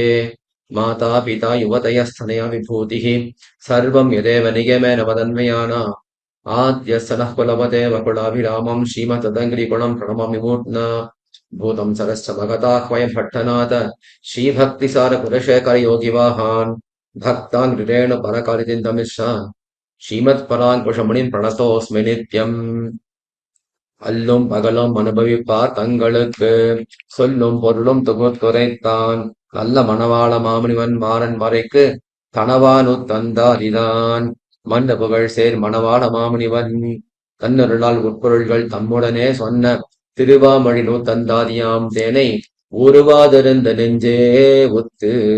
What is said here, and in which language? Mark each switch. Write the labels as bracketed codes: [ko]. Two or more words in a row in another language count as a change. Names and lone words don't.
[sa] माता पिता युवतयस्तनया विभूतिः सर्वं यदेव निगमेन मदन्वयानाम् आद्यस्य नः कुलपतेव कुलाभिरामम् श्रीमतदङ्घ्रिगुणम् प्रणमामि मूर्ध्ना। भूतं सरश्च भगताह्वयम् भट्टनाथ श्रीभक्तिसारकुलशेखरयोगिवाहान् भक्ताङ्घ्रिरेण परकालितिन्दमिश्रान् श्रीमत्पराङ्कुशमुनिम् प्रणतोऽस्मि नित्यम्। [ta] அல்லும் பகலும் அனுபவிப்பார் தங்களுக்கு சொல்லும் பொருளும் தொகுத்துரைத்தான் நல்ல மணவாள மாமுனிவன் மாறன் மறைக்கு கணவானு தந்தாரிதான் மன்ன புகழ் சேர் மணவாள மாமுனிவன் தன்னருளால் உட்பொருள்கள் தம்முடனே சொன்ன திருவாமொழி நூத்தந்தாதியாம் தேனை உருவாதிருந்த நெஞ்சே ஒத்து.